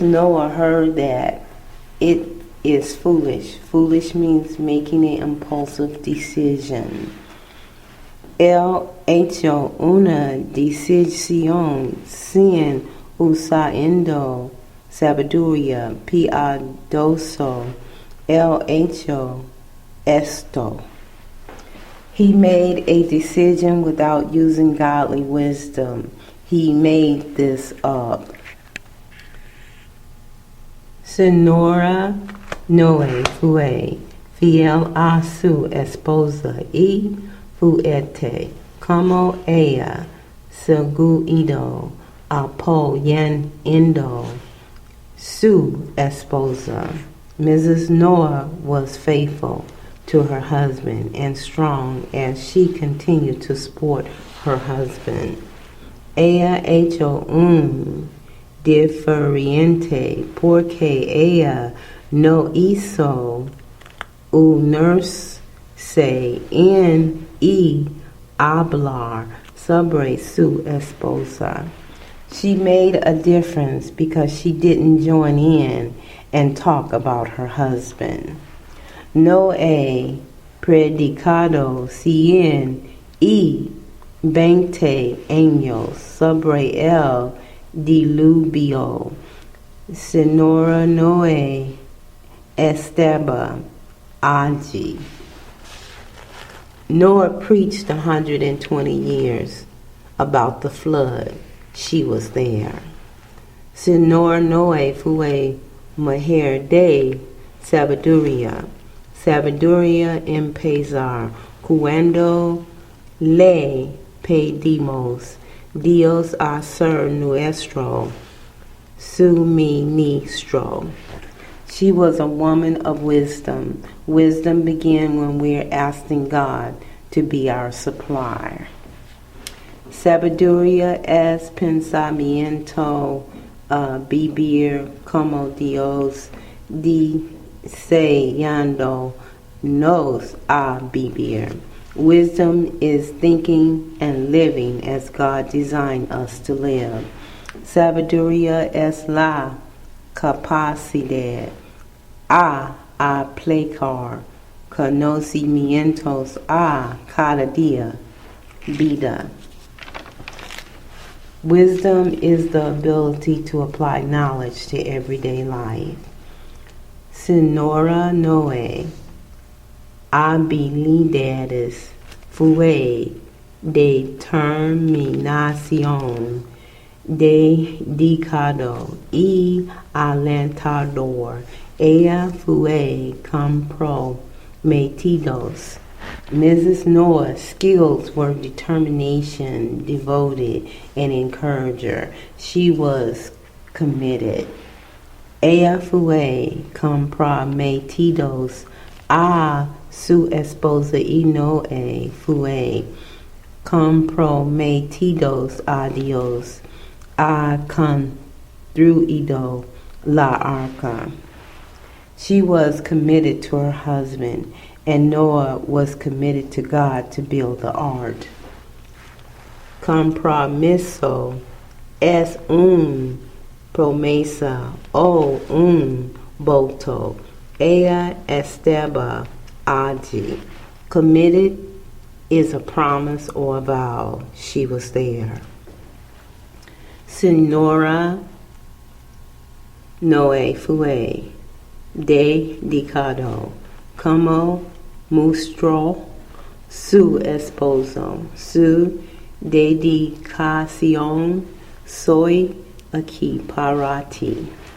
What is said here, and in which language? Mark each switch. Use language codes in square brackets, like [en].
[en] Noah heard that it is foolish. Foolish means making an impulsive decision. [es] Él hecho una decisión sin usando sabiduría piadoso. Él hecho esto. [en] He made a decision without using godly wisdom. He made this up. [es] Senora Noe fue fiel a su esposa y fuerte como ella seguido apoyando su esposa. [en] Mrs. Noah was faithful to her husband and strong as she continued to support her husband. [es] Ella hecho un diferente porque ella no hizo unirse en y hablar sobre su esposa. [en] She made a difference because she didn't join in and talk about her husband. [es] No he predicado 120 años sobre el diluvio. Senora Noe estaba allí. [en] Noah preached 120 years about the flood. She was there. [es] Senora Noe fue mujer de sabiduría. Sabiduría empezar cuando le pedimos Dios a ser nuestro suministro. [en] She was a woman of wisdom. Wisdom began when we're asking God to be our supplier. [es] Sabiduría es pensamiento vivir como Dios deseando nos a vivir. [en] Wisdom is thinking and living as God designed us to live. [es] Sabiduría es la capacidad a aplicar conocimientos a cada día vida. [en] Wisdom is the ability to apply knowledge to everyday life. [es] Senora Noe habilidades fue determinación dedicado y alentador. Ella fue comprometidos. [en] Mrs. Noah's skills were determination, devoted, and encourager. She was committed. [es] Ella fue comprometidos a su esposa y Noé fue comprometidos a Dios. Ha construido la arca. [en] She was committed to her husband, and Noah was committed to God to build the ark. [es] Compromiso es un promesa o un voto. Ella estaba allí. [en] Committed is a promise or a vow. She was there. [es] Senora Noe fue dedicado como mostró su esposo. Su dedicación soy aquí para ti.